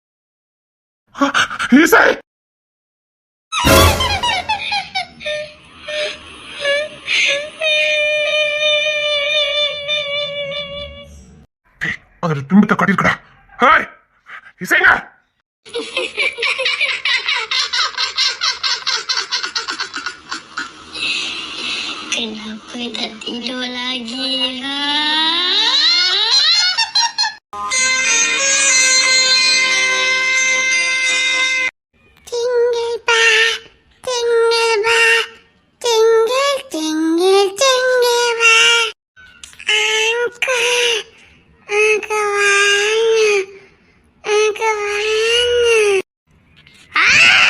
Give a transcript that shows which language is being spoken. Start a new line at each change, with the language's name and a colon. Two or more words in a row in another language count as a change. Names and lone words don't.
Tamil: இசை, அதோட துன்பத்தை காட்டியிருக்கடா. ஹாய் இசைங்க.
Malay: Kenapa tak tidur lagi?
English: Jingle bell, jingle bell, jingle, jingle, jingle bell.
Malay: Uncle, uncle mana? Uncle mana? Ah!